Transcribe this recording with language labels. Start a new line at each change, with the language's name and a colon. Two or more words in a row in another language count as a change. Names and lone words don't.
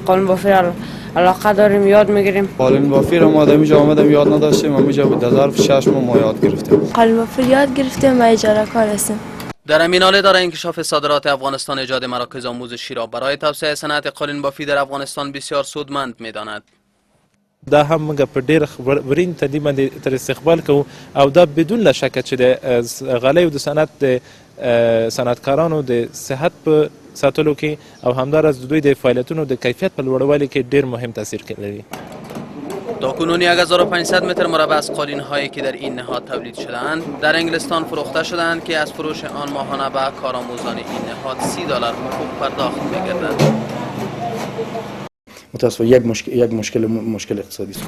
Persian: قالین بافی علاقه داریم، یاد میگیریم. قالین بافی را ما در اینجا آمدیم یاد نداشتیم، اما در ظرف 6 ماه ما یاد گرفتیم. قالین بافی یاد گرفتیم و اجاره کار هستیم. در همین حال اداره انکشاف صادرات افغانستان ایجاد مراکز آموزشی را برای توسعه صنعت قالین بافی در افغانستان بسیار سودمند می‌داند.
Pashto: دا هم موږ په ډېر خبرین تدي باندې تر استقبال کوو او دا بدون له شکه چې د غالیو د صنعت د صنعتکارانو د صحت په ساتلو کې او همداراز د دوی د فعالیتونو د کیفیت په لوړوالي کې ډېر مهم تاثیر لري.
Persian: تاکنون 1500 متر مربع از قالین هایی که در این نهاد تولید شده‌اند در انگلستان فروخته شده‌اند که از فروش آن ماهانه به کارآموزان این نهاد $30 حقوق پرداخت می‌گردد. متاسفانه یک مشکل اقتصادی است.